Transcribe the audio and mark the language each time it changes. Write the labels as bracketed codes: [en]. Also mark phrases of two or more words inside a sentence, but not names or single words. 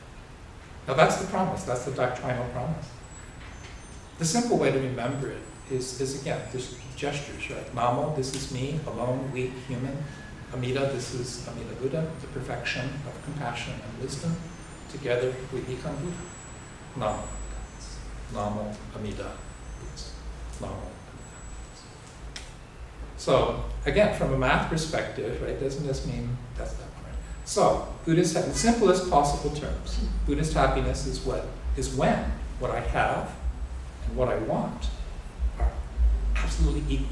[en] Now that's the promise, that's the doctrinal promise. The simple way to remember it is again, just gestures, right? Namo, this is me, alone, weak, human. Amida, this is Amida Buddha, the perfection of compassion and wisdom. Together we become Buddha. Namo. Namo Amida. Namo Amida. So again, from a math perspective, right, doesn't this mean that's that one, right? So Buddhist, in simplest possible terms, Buddhist happiness is when what I have and what I want are absolutely equal.